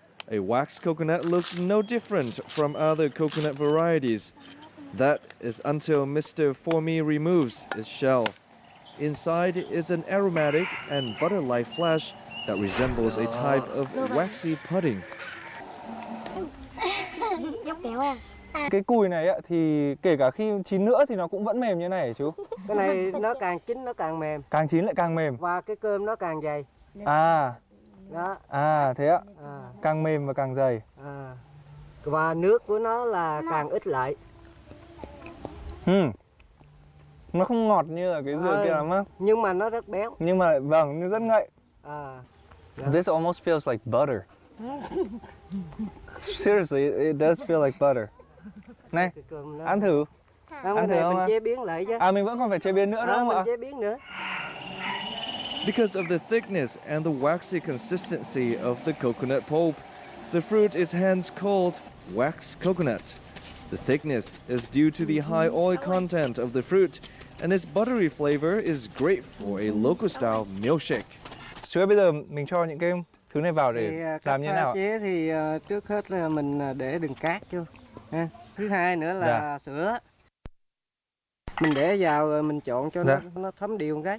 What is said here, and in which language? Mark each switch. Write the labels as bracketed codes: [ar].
[en] A wax coconut looks no different from other coconut varieties. That is until Mr. For-Me removes its shell. Inside is an aromatic and butter-like flesh that resembles a type of waxy pudding. [vi] Cái cùi này thì kể cả khi chín nữa thì nó cũng vẫn mềm như này hả chú? Cái này nó càng chín nó càng mềm. Càng chín lại càng mềm. Và cái cơm nó càng dày. À. Đó. À thế ạ. Càng mềm và càng dày. Và nước của nó là càng ít lại. Nó không ngọt như là cái dừa kia lắm á. Nhưng mà nó rất béo. Nhưng mà vâng, nó rất ngậy. [en] This almost feels like butter. Seriously, it does feel like butter. [vi] Này, ăn thử. Ăn thử không? Mình chế biến lại chứ. Mình vẫn còn phải chế biến nữa đúng không ạ? Mình chế biến nữa. [en] Because of the thickness and the waxy consistency of the coconut pulp, the fruit is hence called wax coconut. The thickness is due to the high oil content of the fruit, and its buttery flavor is great for a local-style milkshake. [vi] Chú ơi, bây giờ mình cho những cái thứ này vào để làm như thế nào ạ? Chế thì trước hết là mình để đường cát vô. Thứ hai nữa là sữa. Mình để vào rồi mình trộn cho nó thấm đều một cái.